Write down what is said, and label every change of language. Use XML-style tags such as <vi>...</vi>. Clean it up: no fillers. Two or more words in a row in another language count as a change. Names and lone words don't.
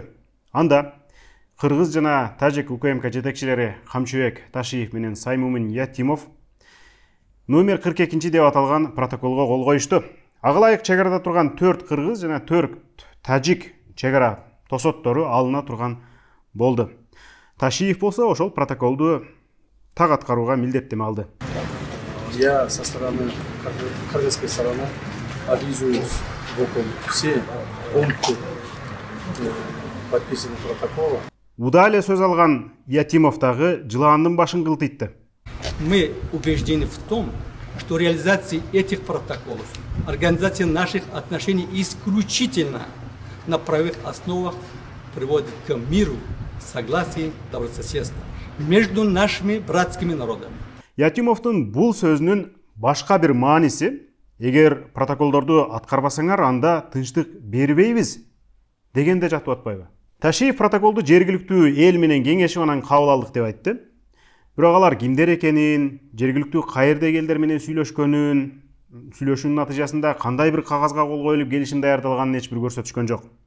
<ky>Анда кыргыз жана тажик УКМК жетекчилери Камчыбек Ташиев менен Саймумин Ятимов номер 42 деп аталган протоколго кол коюшту. Ага ылайык чек арада турган 4 кыргыз жана 4 тажик чек ара тосоттору алына турган болду. Ташиев болсо ошол протоколду так аткарууга милдеттеме алды.</ky> <ru>Я со стороны кыргызской стороны обязуюсь выполнить все пункты подписанного протокола.</ru> <ky>Уда эле сөз алган Ятимов дагы жылаандын башын кылтыйтты.</ky> <ru>Мы убеждены в том, что реализация этих протоколов, организация наших отношений исключительно на правовых основах приводит к миру, согласию, добрососедству между нашими братскими народами.</ru> <ky>Ятимовдун бул сөзүнүн башка бир мааниси, эгер протоколдорду аткарбасаңар, анда тынчтык бербейбиз дегенде жатып атпайбы? Ташиев протоколду жергиликтүү эл менен кеңешип анан кабыл алдык деп айтты. Бирок алар кимдер экенин, жергиликтүү каердеги элдер менен сүйлөшкөнүн, сүйлөшүүнүн натыйжасында кандай бир кагазга кол коюлуп келишим даярдалганын эч бир көрсөтүшкөн жок.</ky>